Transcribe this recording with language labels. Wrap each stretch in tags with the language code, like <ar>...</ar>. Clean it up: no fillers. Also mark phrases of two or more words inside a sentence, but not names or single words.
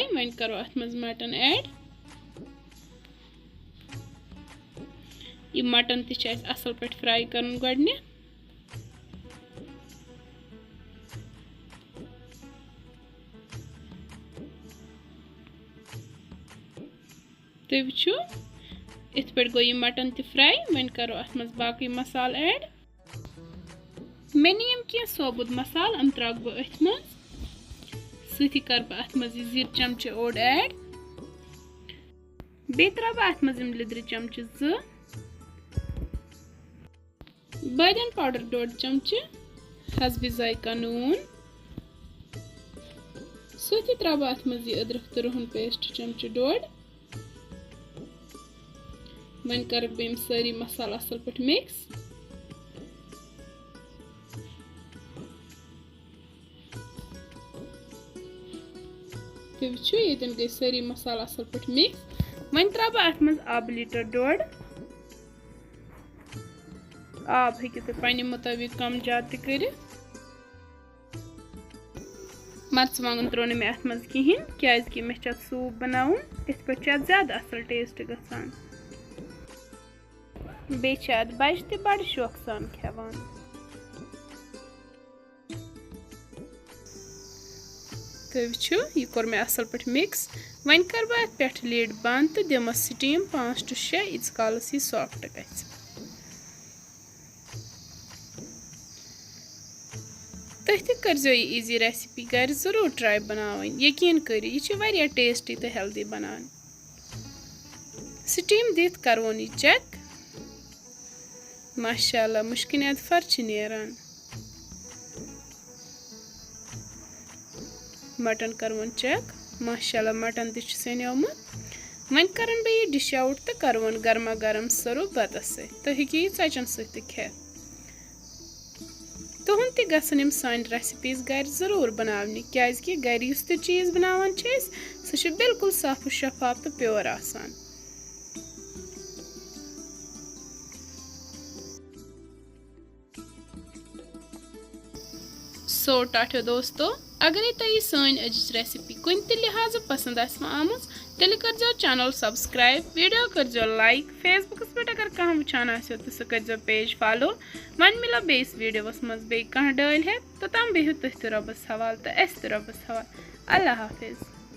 <ks>वन करो अत मज मटन ऐड। यह मटन ते असल पे फ्राई कर गडने। तो वो इत पे गो यह मटन ते फ्राई। वन करो अत मज बाकी मसाल ऐड। मे नीम कह सोबुत मसाल अम त्राक बह अथ मज। सती कर बह अत मज जीर चमचे ओड ऐड। बे त्रा बह अत मज लिद्र चमचे 2। बादियन पाउडर 1.5 चमचे। हसबे जायका नून। सती त्रा बह अत मज अदरक तो रुहन पेस्ट चमचे 1.5। वन कर बह सारी मसाल असल पे मिक्स। तो वो ये गई सारी मसाल असल पे मिक्स। वन त्रा बह अत मज आब लीटर 1.5। आब हेकि तुम पन्ने मुताबिक कम ज्यादा कर। मर्चवांगन त्रो मे अत मज कहें क्या मे सूप बनाउन। इत पे ज्यादा असल टेस्ट गसान। बे बच्चे ते बड़ शौक सान खेवान। तो वो यह कोर मे असल पे मिक्स। वन कर बह अत पे लीड बंद तो दिमस स्टीम 5 to 6 इत कालस यह सॉफ्ट गस। तुह तह करो यह इजी रेसिपी घर जरूर ट्राई बनावन। यकीन करो यह वारिया टेस्टी तो हेल्दी बनान। स्टीम दित करवन यह चेक। माशाअल्लाह मुश्किन फर्च नेरान। मटन करवन चेक। माशाअल्लाह मटन तह सनेमुत। वन करन बह यह</ks> <en>dish out</en> <ks>तो करवन गर्मा गर्म सर्व बतस सत। तुम हेकि यह षचन सत खेत। तुहन तह गसन सान रेसिपीज घर जरूर बनावनि क्या घर युस तह चीज बनावान सह बिल्कुल साफ शफाफ तो प्योर आसान। सो टाठो दोस्तों, अगर तुम सन अजिच रेसिपी कुन तह लिहाज पसंद आम तेल कर</ks> <en>channel subscribe,</en> <ks>वीडियो कर लाइक। फेसबुकस पे अगर कह वुचान तो सह कर</ks> <en>page follow.</en> <ks>वन मिलो बेस वीडियोस मज बे कह डल है तो तम बिहु तुह रबस हवाल तो अस तो रबस हवाल।</ks> <ur>اللہ حافظ.</ur>